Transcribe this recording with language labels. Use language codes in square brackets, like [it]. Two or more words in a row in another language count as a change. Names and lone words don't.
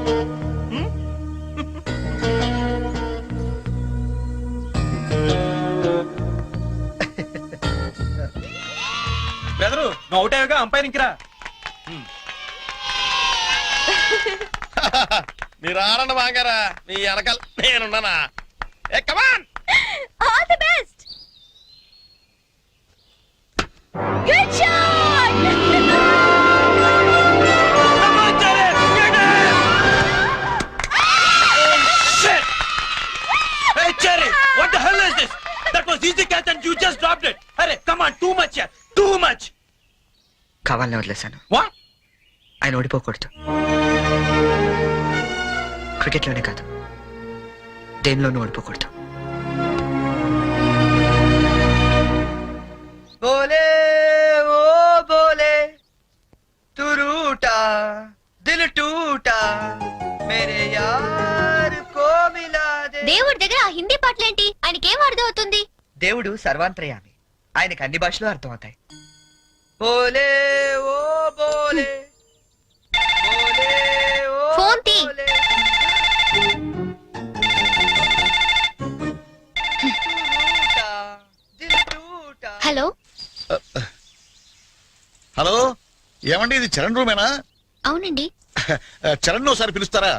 [te] బెదరు నువ్వు అవుట్ అయ్యాగా అంపైరింగ్ రా. మీరు ఆడండి బాగారా, మీ వెనకాల నేనున్నానా? [en] Hey, come on! All the best. Good shot. Hey Cherry, what the hell is this? That was easy catch and you just dropped it. Arey, come on, too much here. Too much. [te] కావాలని వదిలేశాను. [en] What? [te] ఆయన ఓడిపోకూడదు. క్రికెట్ లోనే కాదు, దేనిలోనూ ఓడిపోకూడదు. [hi] बोले ओ बोले तू रूठा दिल टूटा मेरे यार को मिला दे. [te] దేవుడి దగ్గర ఆ హిందీ పాటలేంటి? ఆయనకేం అర్థం అవుతుంది? దేవుడు సర్వాంతర్యామి, ఆయనకి అన్ని భాషలు అర్థమవుతాయి. [hi] बोले ओ बोले बोले ओ [te] ఫోన్ తీ. [hi] బోలే. [te] హలో, హలో, ఏమండి ఇది చరణ్ రూమేనా? అవునండి. చరణ్ ఒకసారి పిలుస్తారా?